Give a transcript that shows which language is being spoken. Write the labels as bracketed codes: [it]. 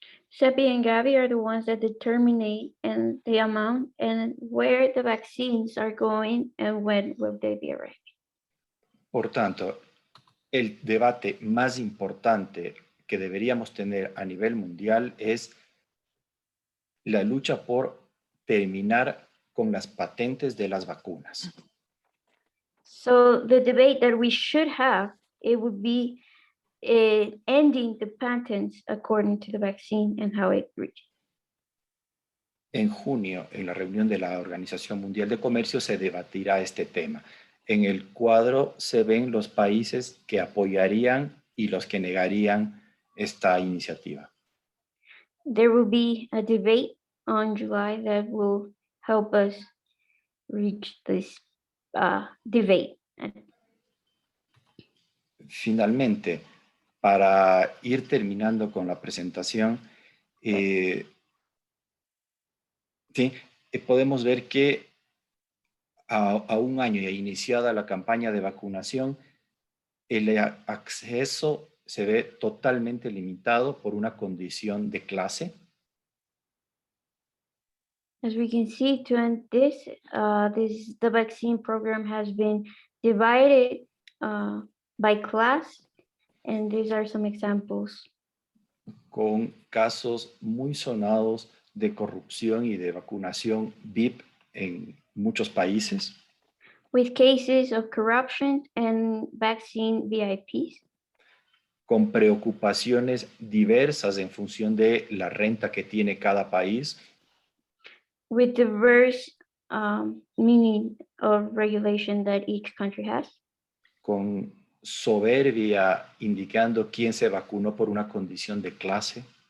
[en] CEPI and Gavi are the ones that determine and the amount and where the vaccines are going and when will they be arriving. [es] Por tanto, el debate más importante que deberíamos tener a nivel mundial es la lucha por terminar con las patentes de las vacunas. [en] So the debate that we should have, it would be ending the patents according to the vaccine and how it reached. [es] En junio, en la reunión de la Organización Mundial de Comercio, se debatirá este tema. En el cuadro se ven los países que apoyarían y los que negarían esta iniciativa. [en] There will be a debate on July that will help us reach this debate. [es] Finalmente, para ir terminando con la presentación, podemos ver que a un año ya iniciada la campaña de vacunación, el acceso se ve totalmente limitado por una condición de clase. [en] As we can see, to end this, the vaccine program has been divided by class, and these are some examples. [es] Con casos muy sonados de corrupción y de vacunación VIP en muchos países. [en] With cases of corruption and vaccine VIPs. [es] Con preocupaciones diversas en función de la renta que tiene cada país. [en] With diverse meaning of regulation that each country has. [es] Con soberbia indicando quién se vacunó por una condición de clase.